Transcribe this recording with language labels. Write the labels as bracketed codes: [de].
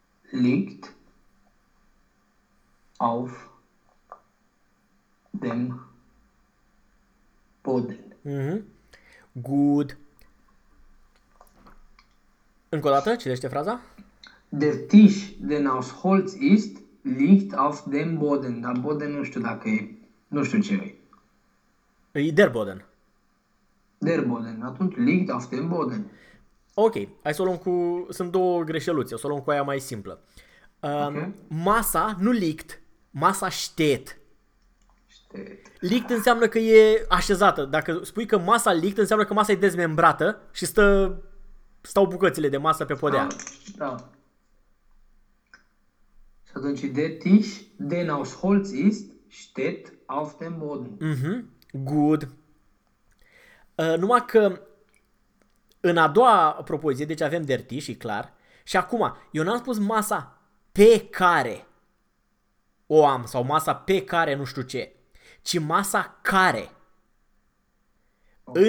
[de] Liegt auf dem Boden. [en] Mm-hmm. Good. [ro] Încă o dată, citește fraza. [de] Der Tisch, den aus Holz ist, liegt auf dem Boden. [ro] Dar Boden nu știu dacă e, nu știu ce e. [de] E der Boden. Der Boden, atunci liegt auf dem Boden. [ro] Ok, hai să o luăm cu, sunt două greșeluțe, o să o luăm cu aia mai simplă. [en] Okay. [ro] Masa, nu liegt, masa steht. Liegt înseamnă că e așezată. Dacă spui că masa liegt, înseamnă că masa e dezmembrată și stă, stau bucățile de masă pe podea. Da. Da. Și atunci, [de] der Tisch, den aus Holz ist, steht auf dem Boden. [en] Mm-hmm. Good. [ro] Numai că în a doua propoziție, deci avem [de] der Tisch, [ro] e clar. Și acum, eu n-am spus masa pe care o am sau masa pe care nu știu ce. Ci masa care. Okay.